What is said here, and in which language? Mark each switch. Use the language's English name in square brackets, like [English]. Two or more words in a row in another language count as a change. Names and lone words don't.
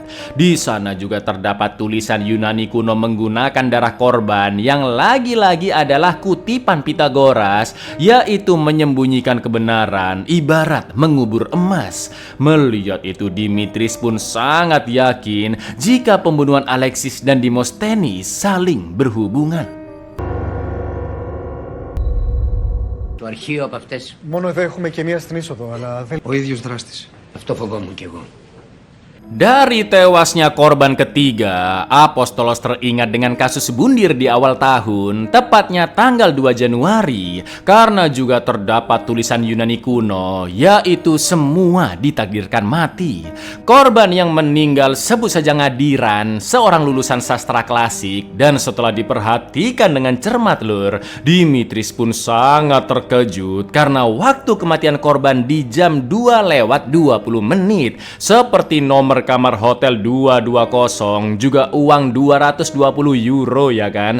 [Indonesian] Di sana juga terdapat tulisan Yunani kuno menggunakan darah korban yang lagi-lagi adalah kutipan Pythagoras, yaitu menyembunyikan kebenaran ibarat mengubur emas. Melihat itu, Dimitris pun sangat yakin jika pembunuhan Alexis dan Dimosthenis saling berhubungan. [Greek] Το αρχείο από αυτές. Μόνο εδώ έχουμε και μία στην είσοδο, αλλά δεν... Ο ίδιος δράστης. Αυτό φοβόμουν κι εγώ. [Indonesian] Dari tewasnya korban ketiga, Apostolos teringat dengan kasus bundir di awal tahun, tepatnya tanggal 2 Januari, karena juga terdapat tulisan Yunani kuno, yaitu semua ditakdirkan mati. Korban yang meninggal sebut saja Ngadiran, seorang lulusan sastra klasik, dan setelah diperhatikan dengan cermat, lur, Dimitris pun sangat terkejut karena waktu kematian korban di jam 2:20 menit, seperti nomor kamar hotel 220, juga uang 220 euro, ya kan?